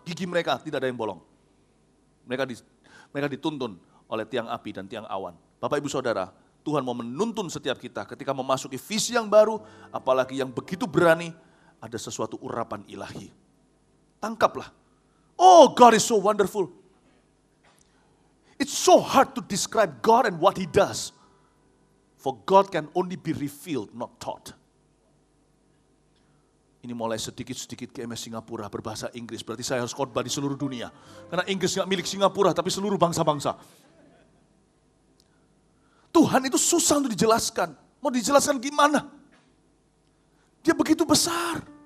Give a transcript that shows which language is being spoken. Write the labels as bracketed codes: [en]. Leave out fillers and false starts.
[id] Gigi mereka tidak ada yang bolong. Mereka dituntun oleh tiang api dan tiang awan. Bapak Ibu Saudara, Tuhan mau menuntun setiap kita ketika memasuki visi yang baru, apalagi yang begitu berani, ada sesuatu urapan ilahi. Tangkaplah. [en] Oh, God is so wonderful. It's so hard to describe God and what He does. For God can only be revealed, not taught. [id] Ini mulai sedikit-sedikit ke MS Singapura berbahasa Inggris. Berarti saya harus khotbah di seluruh dunia. Karena Inggris gak milik Singapura, tapi seluruh bangsa-bangsa. Tuhan itu susah untuk dijelaskan. Mau dijelaskan gimana? Dia begitu besar.